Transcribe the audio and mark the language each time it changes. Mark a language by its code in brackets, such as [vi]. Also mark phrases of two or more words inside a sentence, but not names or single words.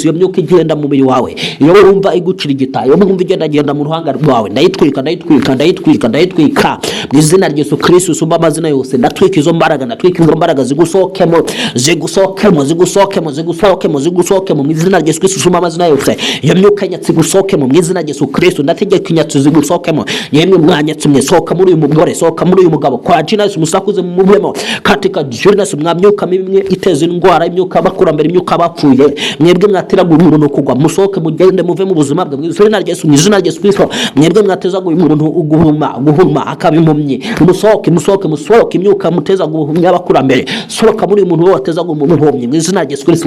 [rw] Iyo myuka igenda mu mubiri wawe, iyo wumva igucirigita, iyo wumva igenda mu ruhanga rwawe, ndayitwika mu izina rya Yesu Kristo. Usumba amazina yose, ndatwika izo mbaraga zigusokemo mu izina rya Yesu Kristo. Usumba amazina yose, iyo myuka nyatsi gusokemo mu izina rya Yesu Kristo. Ndategeka inyatsi zigusokemo, yemwe mwanyatsi mwe, soka muri uyu mugore, soka muri uyu mugabo [sw] kwa jina Yesu, [rw] musakuze mu mubemo [sw] katika jina Yesu. [rw] Mwamyuka mimwe iteza indwara, imyuka bakurambere, imyuka bapfuye, mwebwe mwateraga umuntu kugwa, musoke mugende muve mu buzima bwe mu izina rya Yesu, mu izina rya Yesu Kristo. Mwebwe mwatezaga umuntu guhuma akabimumye, musoke imyuka muteza guhumya abakurambere, soka muri uyu muntu watezaga umuntu uhumye mu izina rya Yesu Kristo.